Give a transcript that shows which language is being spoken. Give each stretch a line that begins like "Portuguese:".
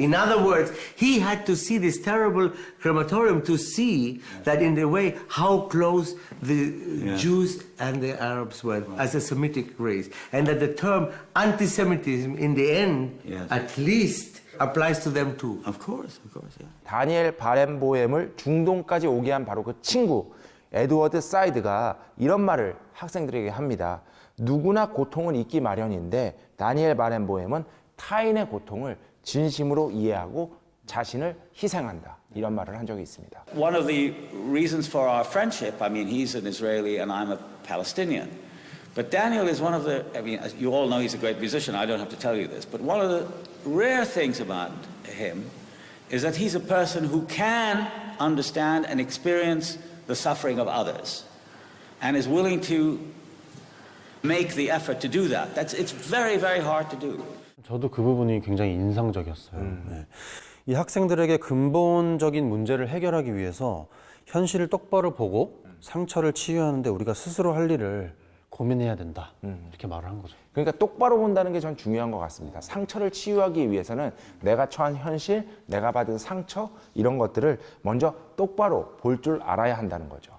English: In other words, he had to see this terrible crematorium to see that in the way how close the Jews and the Arabs were as a Semitic race. And that the term anti-Semitism in the end, at least, applies to them too. Of course, yeah.
Korean: 다니엘 바렌보엠을 중동까지 오게 한 바로 그 친구 에드워드 사이드가 이런 말을 학생들에게 합니다. 누구나 고통은 있기 마련인데 다니엘 바렌보엠은 타인의 고통을 진심으로 이해하고 자신을 희생한다. 이런 말을 한 적이 있습니다.
English: One of the reasons for our friendship, I mean, he's an Israeli and I'm a Palestinian. But Daniel is one of the, I mean, as you all know, he's a great musician. I don't have to tell you this. But one of the rare things about him is that he's a person who can understand and experience the suffering of others and is willing to make the effort to do that. It's very, very hard to do.
Korean: 저도 그 부분이 굉장히 인상적이었어요. 네. 이 학생들에게 근본적인 문제를 해결하기 위해서 현실을 똑바로 보고 상처를 치유하는데 우리가 스스로 할 일을 고민해야 된다. 이렇게 말을 한 거죠. 그러니까 똑바로 본다는 게 전 중요한 것 같습니다. 상처를 치유하기 위해서는 내가 처한 현실, 내가 받은 상처 이런 것들을 먼저 똑바로 볼 줄 알아야 한다는 거죠.